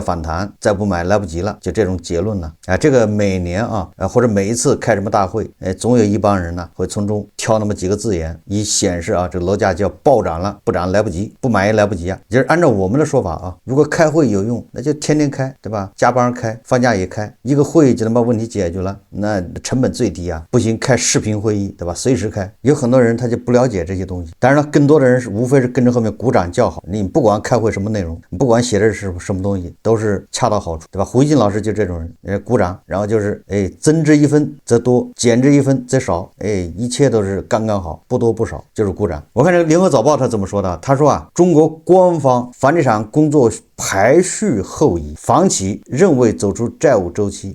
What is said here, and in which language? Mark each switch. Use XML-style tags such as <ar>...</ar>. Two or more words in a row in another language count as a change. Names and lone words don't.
<zh>反彈，再不買來不及了，就這種結論了這個每年或者每一次開什麼大會總有一幫人會從中挑那麼幾個字眼，以顯示這個樓價就要暴漲了，不漲來不及，不買也來不及就是按照我們的說法如果開會有用，那就天天開对吧，加班開，放假也開，一個會就能把問題解決了，那成本最低不行開視頻會議对吧，隨時開。有很多人他就不了解這些東西，當然了更多的人是无非是跟着後面鼓掌叫好，你不管開會什麼內容，你不管寫的是什麼東西，都是恰到好處對吧。胡一金老師就這種人鼓掌，然後就是增之一分則多，減之一分則少，一切都是剛剛好，不多不少，就是鼓掌。我看這個聯合早報他怎麼說的，他說中國官方房地產工作排序後移，房企仍未走出債務周期。</zh>